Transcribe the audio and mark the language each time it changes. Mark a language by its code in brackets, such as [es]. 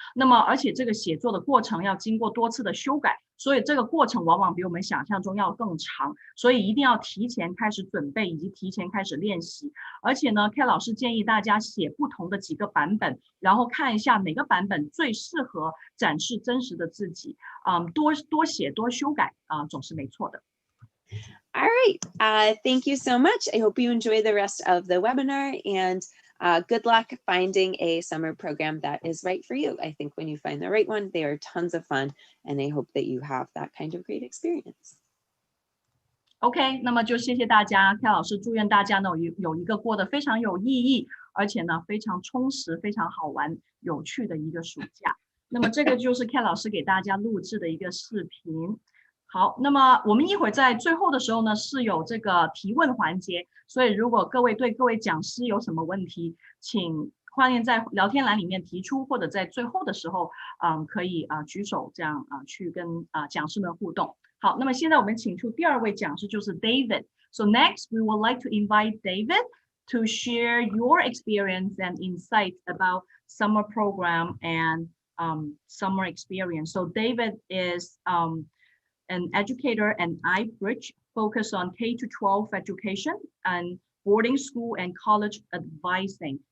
[zh] 那么而且这个写作的过程要经过多次的修改，所以这个过程往往比我们想象中要更长，所以一定要提前开始准备以及提前开始练习。而且呢 Kat 老师建议大家写不同的几个版本，然后看一下每个版本最适合展示真实的自己，多写多修改总是没错的。 [en] All right. Thank you so much. I hope you enjoy the rest of the webinar, and good luck finding a summer program that is right for you. I think when you find the right one, they are tons of fun, and I hope that you have that kind of great experience. [zh] OK， 那么就谢谢大家 ，Kat 老师祝愿大家呢有一个过得非常有意义，而且呢非常充实、非常好玩、有趣的一个暑假。那么这个就是 Kat 老师给大家录制的一个视频。好，那么我们一会儿在最后的时候呢，是有这个提问环节，所以如果各位对各位讲师有什么问题，请欢迎在聊天栏里面提出，或者在最后的时候，可以举手这样去跟讲师们互动。好，那么现在我们请出第2位讲师，就是 David. [en] So next, we would like to invite David to share your experience and insights about summer program and summer experience. So David is an educator and iBridge focus on K-12 education and boarding school and college advising.